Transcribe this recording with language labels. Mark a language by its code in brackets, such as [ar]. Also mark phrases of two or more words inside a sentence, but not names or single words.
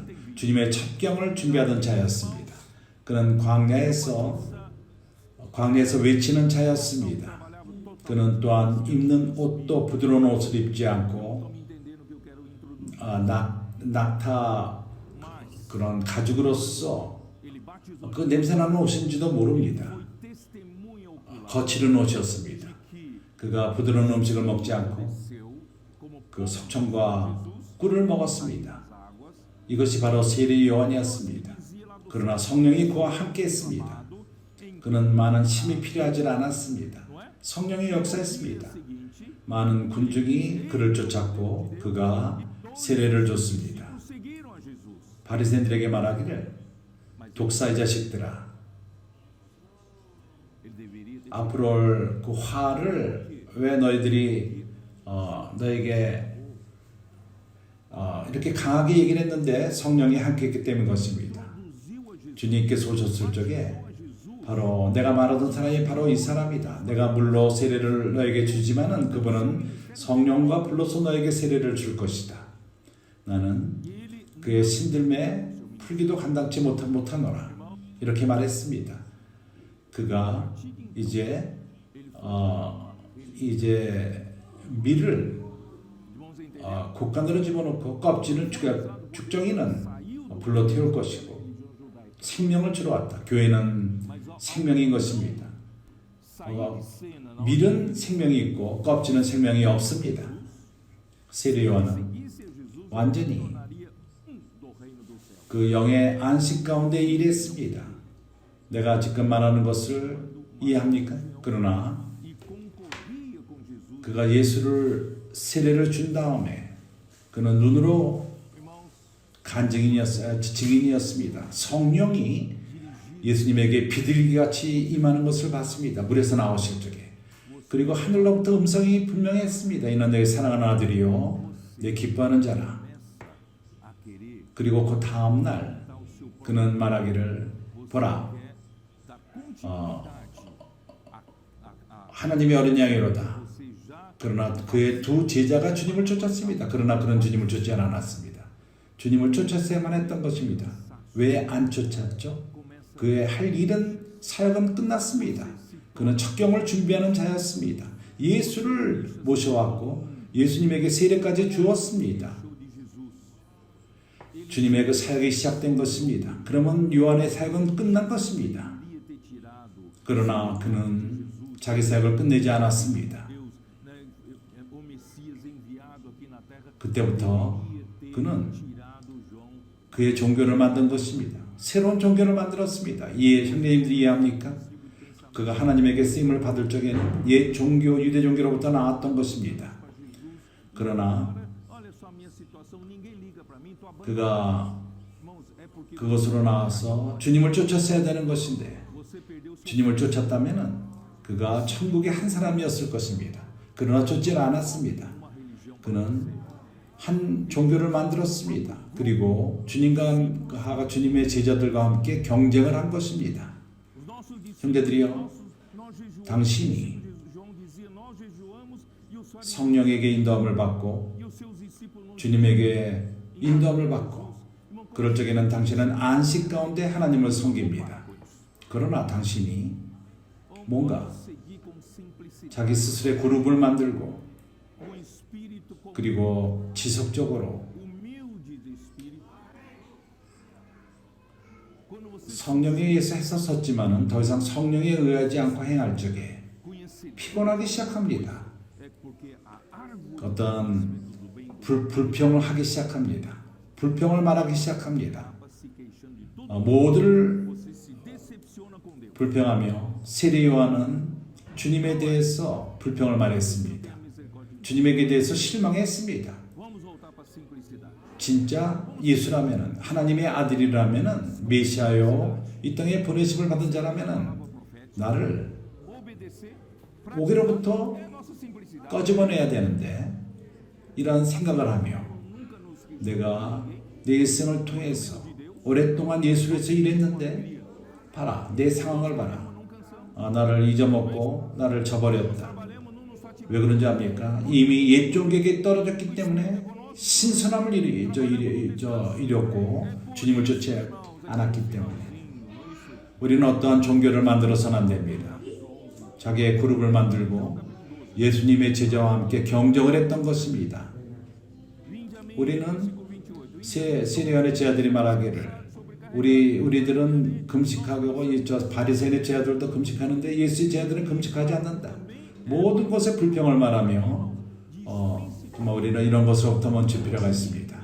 [ko] 주님의 첩경을 준비하던 자였습니다. 그는 광야에서 외치는 자였습니다. 그는 또한 입는 옷도 부드러운 옷을 입지 않고 낙타 그런 가죽으로서 그 냄새나는 옷인지도 모릅니다. [pt] foi testemunha ocular [ko] 거칠은 옷이었습니다. [pt] que [ko] 그가 부드러운 음식을 먹지 않고 [pt] desceu como [ko] 그 석청과 꿀을 먹었습니다. [pt] águas, [ko] 이것이 바로 세례 요한이었습니다. 그러나 성령이 그와 함께했습니다. 그는 많은 힘이 필요하지 않았습니다. 성령이 역사했습니다. [pt] seguinte, [ko] 많은 군중이 그를 쫓았고 그가 세례를 줬습니다. [pt] seguiram a Jesus. [ko] 바리새인들에게 말하기를 독사의 자식들아, [pt] Ele deveria ter [ko] 앞으로 올 그 화를 왜 너희들이 너에게 이렇게 강하게 얘기를 했는데 성령이 함께했기 때문인 것입니다. [pt] conduziu a Jesus. [ko] 주님께서 오셨을 적에 [pt] A Jesus [ko] 바로 내가 말하던 사람이 바로 이 사람이다. 내가 물로 세례를 너에게 주지만은 그분은 성령과 불로서 너에게 세례를 줄 것이다. 나는 [pt] e ele [ko] 그의 신들매 풀기도 감당치 못하노라. 이렇게 말했습니다. 그가 이제 밀을 [pt] irmãos entendem? [ko] 곡간으로 집어넣고 껍질을 죽정이는 불로 태울 것이고 생명을 주러 왔다. 교회는 생명인 것입니다. [pt] Sair de cena não [ko] 밀은 생명이 있고 껍질은 생명이 없습니다. 세례 요한은 [pt] seguisse a Jesus [ko] 완전히 [pt] tornaria do reino do céu. [ko] 그 영의 안식 가운데 일했습니다. 내가 지금 말하는 것을 이해합니까? 그러나 [pt] E concorria com Jesus. [ko] 그가 예수를 세례를 준 다음에 그는 눈으로 [pt] Irmãos, [ko] 증인이었습니다. 성령이 예수님에게 비둘기같이 임하는 것을 봤습니다. 물에서 나오실 적에. 그리고 하늘로부터 음성이 분명했습니다. 이는 내 사랑하는 아들이요 내 기뻐하는 자라. [pt] a querer [ko] 그리고 그 다음 날 [pt] dar o seu próprio [ko] 그는 말하기를 보라 [pt] da continuidade [ko] 하나님의 어린 양이로다. [pt] você já [ko] 그러나 그의 두 제자가 주님을 쫓았습니다. 그러나 그는 주님을 쫓지 않았습니다. 주님을 쫓았어야만 했던 것입니다. 왜 안 쫓았죠? 그의 할 일은 사역은 끝났습니다. 그는 첩경을 준비하는 자였습니다. 예수를 모셔왔고 예수님에게 세례까지 주었습니다. [pt] show de Jesus. [ko] 주님의 그 사역이 시작된 것입니다. 그러면 요한의 사역은 끝난 것입니다. [pt] Poderia ter tirado [ko] 그러나 그는 자기 사역을 끝내지 않았습니다. [pt] Deus, né, o Messias enviado aqui na terra. [ko] 그때부터 [pt] Poderia ter [ko] 그는 [pt] tirado João. [ko] 그의 종교를 만든 것입니다. 새로운 종교를 만들었습니다. 형제님들이 이해합니까? 그가 하나님에게 쓰임을 받을 적에는 옛 종교, 유대 종교로부터 나왔던 것입니다. 그러나 [pt] Olha só a minha situação, ninguém liga para mim, tô abandonado. [ko] 그가 [pt] Irmãos, é porque [ko] 그것으로 나와서 주님을 쫓았어야 되는 것인데 [pt] você perdeu seu [ko] 주님을 쫓았다면 그가 천국의 한 사람이었을 것입니다. 그러나 쫓지 않았습니다. [pt] uma religião. [ko] 그는 한 종교를 만들었습니다. 그리고 주님과 주님의 제자들과 함께 경쟁을 한 것입니다. [pt] Os nossos discípulos, [ko] 형제들이요, [pt] nós jejuamos. [ko] 당신이 [pt] João dizia, nós jejuamos e os fariseus [ko] 성령에게 인도함을 받고 [pt] e os seus discípulos não [ko] 주님에게 인도함을 받고 그럴 적에는 당신은 안식 가운데 하나님을 섬깁니다. 그러나 당신이 뭔가 [pt] seguir com simplicidade, [ko] 자기 스스로의 그룹을 만들고 [pt] com espírito [ko] 그리고 지속적으로 [pt] humilde de espírito. Quando você [ko] 성령에 의해서 했었지만은 더 이상 성령에 의하지 않고 행할 적에 [pt] conhecer [ko] 피곤하기 시작합니다. [pt] é porque a árvore [ko] 어떤 [pt] do bem [ko] 불평을 하기 시작합니다. 불평을 말하기 시작합니다. [pt] acaba se queixando de tudo, [ko] 모두를 [pt] você se decepciona com Deus. [ko] 불평하며 세례 요한은 주님에 대해서 불평을 말했습니다. [pt] Tenha misericórdia. [ko] 주님에게 대해서 실망했습니다. [pt] Vamos voltar para a simplicidade. [ko] 진짜 예수라면은 하나님의 아들이라면은 메시아요 이 땅에 보내심을 받은 자라면은 [pt] Palavra profética. [ko] 나를 [pt] Obedecer. [ko] 고개로부터 [pt] É a nossa simplicidade. [ko] 꺼집어내야 되는데 이런 생각을 하며 [pt] Nunca nos esqueçamos [ko] 내가 내 일생을 통해서 오랫동안 예수를 위해서 일했는데 봐라 내 상황을 봐라 나를 잊어먹고 나를 저버렸다. [pt] trabalhamos, não nos satisfaz. [ko] 왜 그런지 압니까? 이미 옛 종교에 떨어졌기 때문에 신선함을 잃었고 주님을 쫓지 않았기 때문에 우리는 어떠한 종교를 만들어서는 안 됩니다. 자기의 그룹을 만들고 예수님의 제자와 함께 경쟁을 했던 것입니다. [pt] Vinde a mim, [ko] 우리는 [pt] versículo 28. [ko] 세례요한의 제자들이 말하기를 우리들은 금식하고 저 바리새인의 제자들도 금식하는데 예수의 제자들은 금식하지 않는다. 모든 것에 불평을 말하며 정말 우리는 이런 것으로부터 멈출 필요가 있습니다.